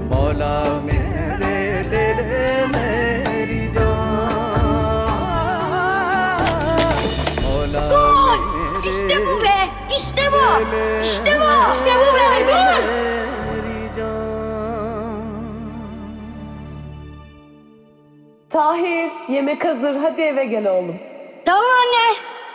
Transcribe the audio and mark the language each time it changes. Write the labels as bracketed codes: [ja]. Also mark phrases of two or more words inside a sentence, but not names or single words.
[hi] मौला मेरे दिल मेरी जान मौला मेरे [tr] İşte bu be! İşte bu! İşte bu! İşte bu be! Gol! [hi] मेरी जान [tr] Tahir, yemek hazır. Hadi eve gel oğlum. Tamam anne.